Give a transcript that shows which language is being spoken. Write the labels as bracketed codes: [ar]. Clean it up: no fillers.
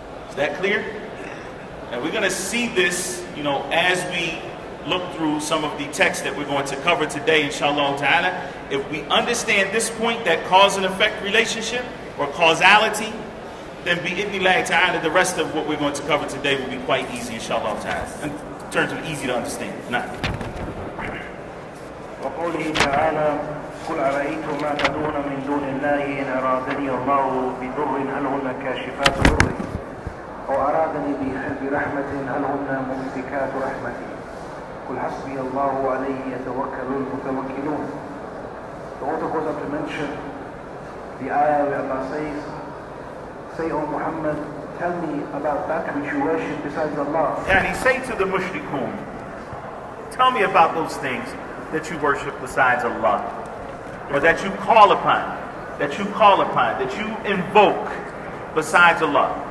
[en] Is that clear? And we're going to see this, as we look through some of the texts that we're going to cover today, inshallah ta'ala. If we understand this point, that cause and effect relationship or causality, then bi'idhnillah ta'ala, the rest of what we're going to cover today will be quite easy, inshallah ta'ala. In terms of easy to understand. Nah. [ar] وقوله تعالى قل أرأيتم ما تدعون من دون الله إن أرادني الله بضر هل هن كاشفات ضره أو أرادني برحمة هل هن ممسكات رحمتي قل حسبي الله عليه يتوكل المتوكلون. [en] The author goes on to mention the ayah where Allah says, say, O Muhammad, tell me about that which you worship besides Allah. And he say to the mushrikun, tell me about those things that you worship besides Allah, or that you call upon, that you invoke besides Allah.